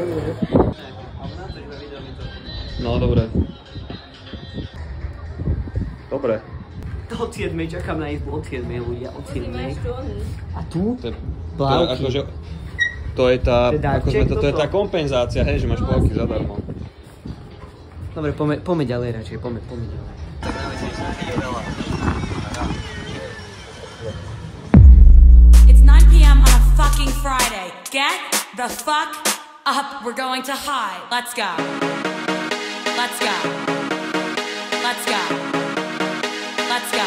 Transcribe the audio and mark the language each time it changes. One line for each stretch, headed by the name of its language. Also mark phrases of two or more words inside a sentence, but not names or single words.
Slovak: No, dobre. Dobre. Od 7 čakám na izbu, od 7 ľudia, od 7. A tu? Plávky. Akože, to je tá, ako sme to je tá kompenzácia, hej, že máš plávky zadarmo. Dobre, poďme ďalej radšej, poďme ďalej.
English: It's 9 p.m. on a fucking Friday. Get the fuck up. We're going to high. Let's go. Let's go. Let's go. Let's go.